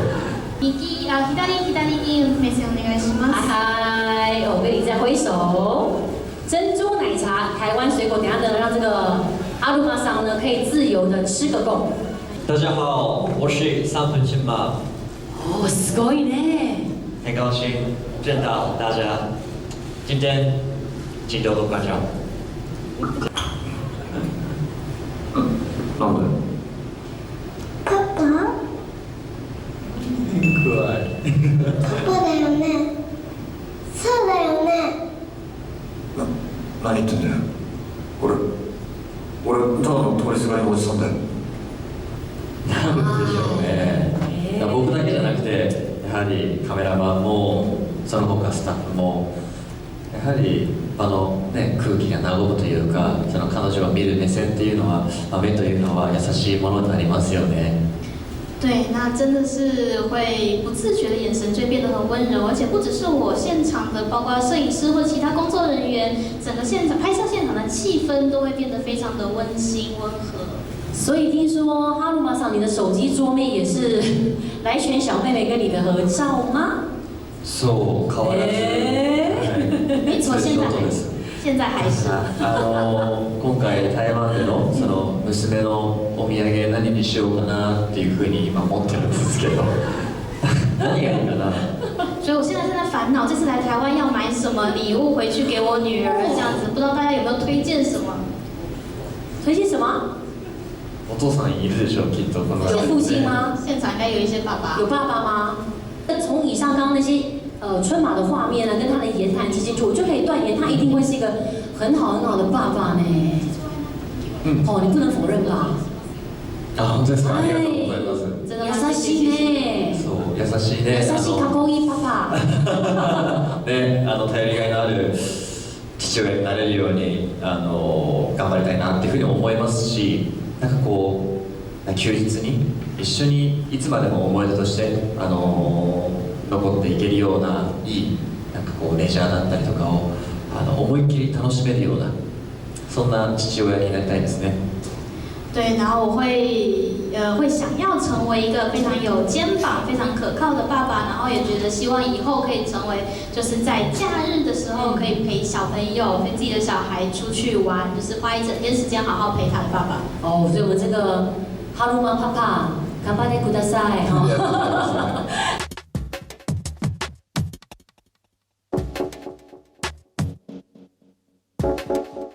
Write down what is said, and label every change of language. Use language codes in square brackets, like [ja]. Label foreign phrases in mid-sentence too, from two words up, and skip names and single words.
[ja] 左に目線お願いします。 [zh] 嗨，我跟你再挥手。珍珠奶茶，台湾水果，等下呢让这个阿鲁玛桑呢可以自由的吃个够。大家好，我是三分亲妈。哦， [ja] すごいね。 [zh] 很高兴见到大家。今天请多多关照。 [ja] なんで？パパ？可愛い。パパだよね。そうだよね。何言ってんだよ。俺ただの通りすがりのおじさんだよ。なんでしょうね。僕だけじゃなくて、やはりカメラマンもその他スタッフもやはり空気が和むというか、その彼女が見る目線っていうのは、目というのは優しいものになりますよね。 [zh] 对，那真的是会不自觉的眼神就会变得很温柔，而且不只是我现场的，包括摄影师或其他工作人员，整个拍摄现场的气氛都会变得非常的温馨温和。所以听说哈鲁玛桑，你的手机桌面也是来泉小妹妹跟你的合照吗？ [ja] そう変わらず。 [zh] 没错，现在还是。 [ja] 今回台湾でのその娘のお土産何にしようかなっていうふうに今思ってるんですけど何がいいかな。 [zh] 所以我现在正在烦恼，这次来台湾要买什么礼物回去给我女儿，这样子，不知道大家有没有推荐什么？推荐什么？ [ja] お父さんいるでしょきっと。 [zh] 有父亲吗？现场应该有一些爸爸。有爸爸吗？从以上刚刚那些春马的画面呢，跟他的言谈基础，我就可以断言他一定会是一个很好的爸爸呢。哦，你不能否认吧？ [ja] 本当ですか。ありがとうございます。優しいね。そう優しいね。優しいかっこいいパパ。ね、頼りがいのある父親になれるように頑張りたいなっていうふうに思いますし、なんかこう休日に一緒にいつまでも思い出として残っていけるようないいなんかこうレジャーだったりとかを思いっきり楽しめるようなそんな父親になりたいですね。 [zh] 对，然后我会想要成为一个非常有肩膀、非常可靠的爸爸，然后也觉得希望以后可以成为，就是在假日的时候可以陪小朋友、陪自己的小孩出去玩，就是花一整天时间好好陪他的爸爸。哦，所以我们这个哈鲁玛 [ja] パパ、頑張ってください。哦